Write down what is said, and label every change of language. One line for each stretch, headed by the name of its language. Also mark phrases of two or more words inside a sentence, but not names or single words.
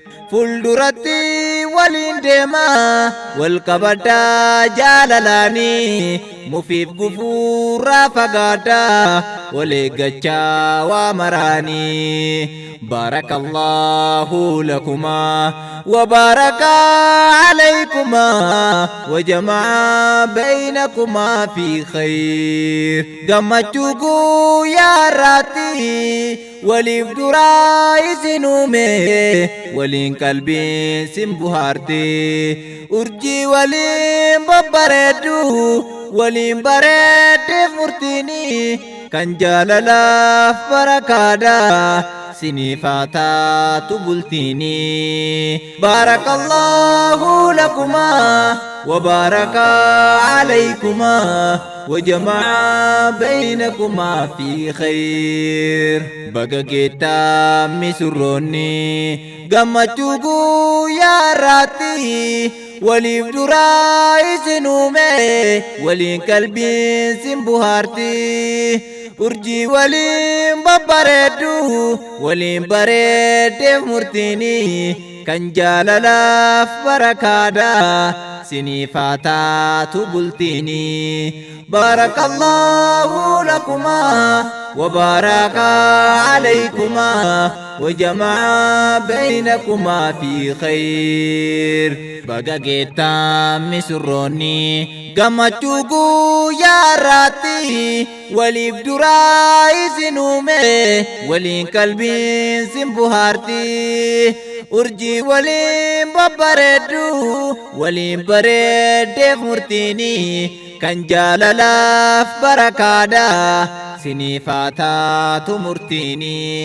Oromo: Fuulduratti waliin deemaa, wal qabadhaa jaalalaanii, mufiif gufuurraa fagaadhaa, wal eeggachaa waa maraanii.
Arabic: بارك الله لكما وبارك عليكما وجمع بينكما في خير.
Oromo: Gammachuu guyyaa irraatti waliif duraa isin uume, waliin qalbiin sin buhaarte. Urjii waliin babbareeddu, waliin bareeddeef murtiini, kan jaalalaaf barakaadha, siniif haa taatu bultiini.
Arabic: بارك الله لكما وبارك عليكما وجمع بينكما في خير.
Oromo: Baga geettaa misurroonni gammachuu guyyaa irraatti waliif duraa isin uume, waliin qalbiin sin buhaarti. Urjii waliin babbareeddu, waliin bareeddeef murtiini, kan jaalalaaf barakaadha, siniif haa taatu bultiini.
Arabic: بارك الله لكما وبارك عليكما وجمع بينكما في خير.
Oromo: Baga geettaan misurroonni gammachuu guyyaa irraatti waliif duraa isin uume, waliin qalbiin sin buhaarti. Urjii waliin babbareeddu, waliin bareeddeef murtiini, kan jaalalaaf barakaadha, siniif haa taatu murtiini.